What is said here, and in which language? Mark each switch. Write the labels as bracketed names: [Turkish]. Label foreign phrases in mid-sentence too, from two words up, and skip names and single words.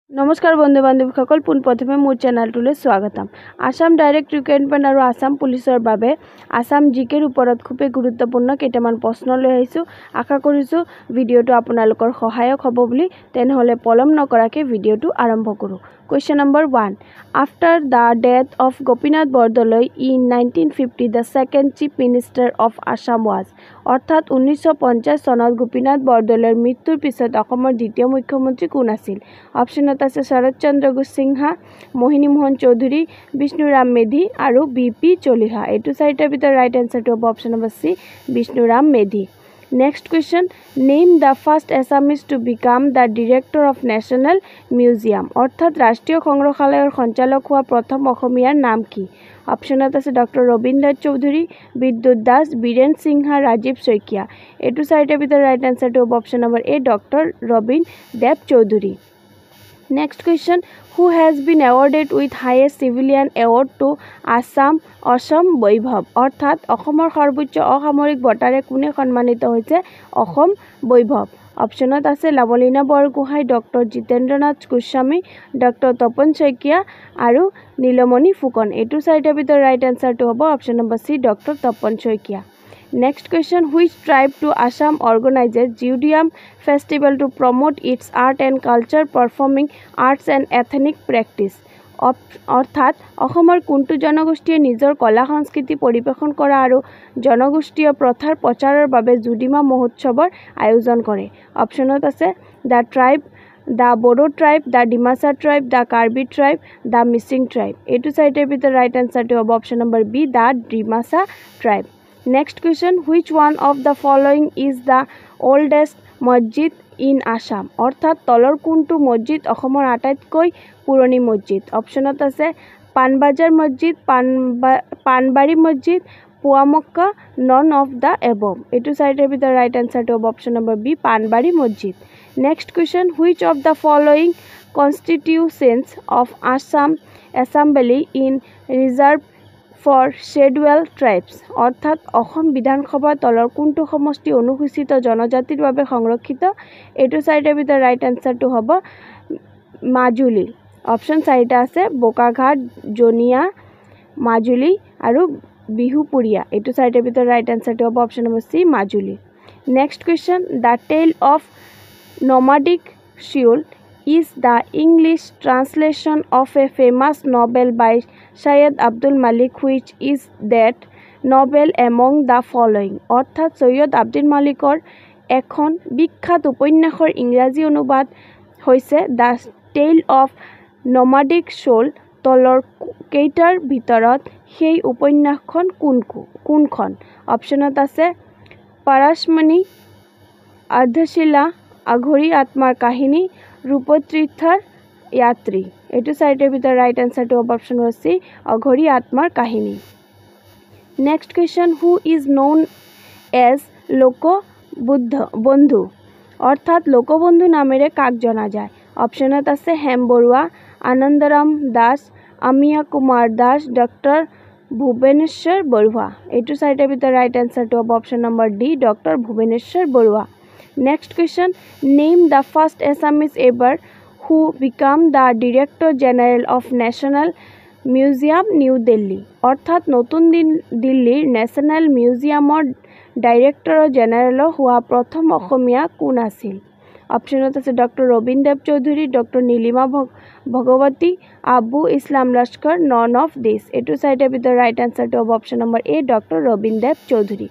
[Assamese] নমস্কাৰ বন্ধু বান্ধৱীসকল, পোনপ্ৰথমে মোৰ চেনেলটোলৈ স্বাগতম। আসাম ডাইৰেক্ট ৰিক্ৰুটমেণ্ট আৰু আসাম পুলিচৰ বাবে আসাম জিকেৰ ওপৰত খুবেই গুৰুত্বপূৰ্ণ কেইটামান প্ৰশ্ন লৈ আহিছোঁ। আশা কৰিছোঁ ভিডিঅ'টো আপোনালোকৰ সহায়ক হ'ব বুলি। তেনেহ'লে পলম নকৰাকৈ ভিডিঅ'টো আৰম্ভ কৰোঁ। [English] Question number 1. After the death of Gopinath Bordoloi in 1950, the second chief minister of Assam was. [Assamese] অৰ্থাৎ 1950 চনত গোপীনাথ বৰদলৈৰ মৃত্যুৰ পিছত অসমৰ দ্বিতীয় মুখ্যমন্ত্ৰী কোন আছিল? অপশ্যনত আছে শৰৎ চন্দ্ৰ সিনহা, মোহিনী মোহন চৌধুৰী, বিষ্ণুৰাম মেধি আৰু বি.পি. চলিহা। এইটো চাৰিটাৰ ভিতৰত [English] right answerটো [Assamese] হ'ব [English] option number [Assamese] চি, বিষ্ণুৰাম মেধি। [English] Next question, name the first Assamese to become the director of National Museum. [Assamese] অৰ্থাৎ ৰাষ্ট্ৰীয় সংগ্ৰহালয়ৰ সঞ্চালক হোৱা প্ৰথম অসমীয়াৰ নাম কি? অপশ্যনত আছে ডক্টৰ ৰবীন্দ্ৰ চৌধুৰী, বিদ্যুৎ দাস, বীৰেন সিংহা, ৰাজীৱ শইকীয়া। এইটো চাৰিটাৰ ভিতৰত [English] right answerটো [Assamese] হ'ব [English] option number [Assamese] এ, ডক্টৰ ৰবীন দেৱ চৌধুৰী। [English] Next question, who has been awarded with highest civilian award to অসম বৈভৱ? [Assamese] অৰ্থাৎ অসমৰ সৰ্বোচ্চ অসামৰিক বঁটাৰে কোনে সন্মানিত হৈছে অসম বৈভৱ? অপশ্যনত আছে লাভলীনা বৰগোহাঁই, ডক্টৰ জিতেন্দ্ৰনাথ গোস্বামী, ডক্টৰ তপন শইকীয়া আৰু নীলমণি ফুকন। এইটো চাৰিটাৰ ভিতৰত [English] right answerটো [Assamese] হ'ব [English] option number [Assamese] চি, ডক্টৰ তপন শইকীয়া। [English] Next question, which tribe to Assam organizes Judium Festival to promote its art and culture, performing arts and ethnic practice? [Assamese] অৰ্থাৎ অসমৰ কোনটো জনগোষ্ঠীয়ে নিজৰ কলা সংস্কৃতি পৰিৱেশন কৰা আৰু জনগোষ্ঠীয় প্ৰথাৰ প্ৰচাৰৰ বাবে জুডিমা মহোৎসৱৰ আয়োজন কৰে? অপশ্যনত আছে [English] the tribe, the Bodo tribe, the Dimasa tribe, the Karbi tribe, the Mising tribe. [Assamese] এইটো চাৰিটাৰ ভিতৰত [English] right answerটো [Assamese] হ'ব [English] option number [Assamese] বি, [English] the Dimasa tribe. Next question, which one of the following is the oldest মছজিদ in Assam? [Assamese] অৰ্থাৎ তলৰ কোনটো মছজিদ অসমৰ আটাইতকৈ পুৰণি মছজিদ? অপশ্যনত আছে পানবাজাৰ মছজিদ, পানবাৰী মছজিদ, পুৱামক্কা, [English] none of the above. [Assamese] এইটো চাৰিটাৰ ভিতৰত [English] right answerটো [Assamese] হ'ব [English] option number [Assamese] বি, পানবাৰী মছজিদ। [English] next question, which of the following constituents of Assam Assembly in reserve for scheduled tribes? [Assamese] অৰ্থাৎ অসম বিধানসভাৰ তলৰ কোনটো সমষ্টি অনুসূচিত জনজাতিৰ বাবে সংৰক্ষিত? এইটো চাৰিটাৰ ভিতৰত [English] right answerটো [Assamese] হ'ব মাজুলী। অপশ্যন চাৰিটা আছে বোকাঘাট, জনিয়া, মাজুলী আৰু বিহুপুৰীয়া। এইটো চাৰিটাৰ ভিতৰত [English] right answerটো [Assamese] হ'ব [English] option number [Assamese] চি, মাজুলী। [English] next question, দ্য টেল অফ nomadic Sheol is the English translation of a famous novel by Syed Abdul Malik, which is that novel among the following? [Assamese] অৰ্থাৎ সৈয়দ আব্দুল মালিকৰ এখন বিখ্যাত উপন্যাসৰ ইংৰাজী অনুবাদ হৈছে দ্য টেল অফ nomadic Sheol। তলৰ কেইটাৰ ভিতৰত সেই উপন্যাসখন কোনখন? অপশ্যনত আছে পাৰাশমণি, অৰ্ধশিলা, আঘৰী আত্মাৰ কাহিনী, ৰূপতীৰ্থৰ যাত্ৰী। এইটো চাৰিটাৰ ভিতৰত [English] right answerটো [Assamese] হ'ব [English] option number [Assamese] চি, অঘৰী আত্মাৰ কাহিনী। [English] next question, who is known as লোকবন্ধু? [Assamese] অৰ্থাৎ লোকবন্ধু নামেৰে কাক জনা যায়? অপশ্যনত আছে হেম বৰুৱা, আনন্দৰাম দাস, অমিয়া কুমাৰ দাস, ডক্টৰ ভুৱনেশ্বৰ বৰুৱা। এইটো চাৰিটাৰ ভিতৰত [English] right answerটো [Assamese] হ'ব [English] option number [Assamese] ডি, ডক্টৰ ভুৱনেশ্বৰ বৰুৱা। [English] Next question, name the first Assamese ever who became the Director General of National Museum, New Delhi. [Assamese] অৰ্থাৎ নতুন দিল্লীৰ নেশ্যনেল মিউজিয়ামৰ [English] director general [Assamese] হোৱা প্ৰথম অসমীয়া কোন আছিল? অপশ্যনত আছে ডক্টৰ ৰবীন দেৱ চৌধুৰী, ডক্টৰ নীলিমা ভগৱতী, আবু ইছলাম লস্কৰ, [English] none of this. [Assamese] এইটো চাৰিটাৰ ভিতৰত [English] right answerটো [Assamese] হ'ব [English] option number [Assamese] এ, ডক্টৰ ৰবীন দেৱ চৌধুৰী।